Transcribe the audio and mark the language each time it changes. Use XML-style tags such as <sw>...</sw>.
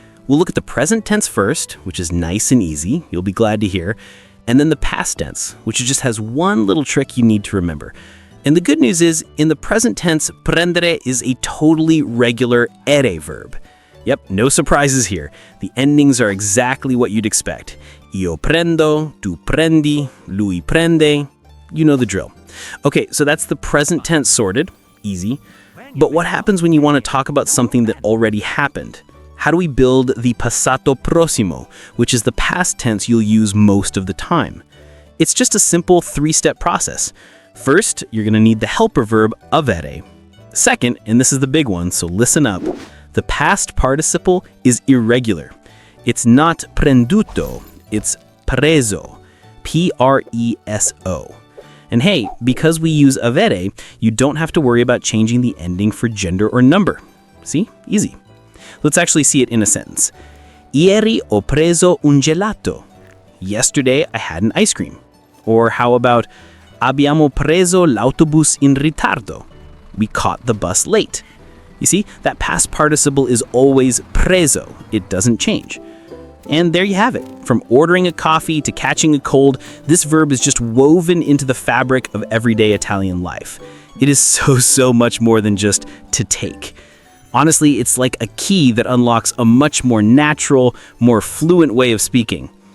<en>We'll look at the present tense first, which is nice and easy, you'll be glad to hear, and then the past tense, which just has one little trick you need to remember. And the good news is, in the present tense, prendere is a totally regular ere verb. Yep, no surprises here. The endings are exactly what you'd expect.</en> <it>Io prendo, tu prendi, lui prende.</it> <en>You know the drill. Okay, so that's the present tense sorted. Easy. But what happens when you want to talk about something that already happened? How do we build the passato prossimo, which is the past tense you'll use most of the time? It's just a simple three-step process. First, you're going to need the helper verb avere. Second, and this is the big one, so listen up, the past participle is irregular. It's not prenduto, it's preso, Preso. And hey, because we use avere, you don't have to worry about changing the ending for gender or number. See? Easy. Let's actually see it in a sentence.</en> <it>Ieri ho preso un gelato.</it> <en>Yesterday I had an ice cream. Or how about</en> <it>abbiamo preso l'autobus in ritardo?</it> <en>We caught the bus late. You see, that past participle is always preso. It doesn't change. And there you have it. From ordering a coffee to catching a cold, this verb is just woven into the fabric of everyday Italian life. It is so much more than just to take. Honestly, it's like a key that unlocks a much more natural, more fluent way of speaking.</en>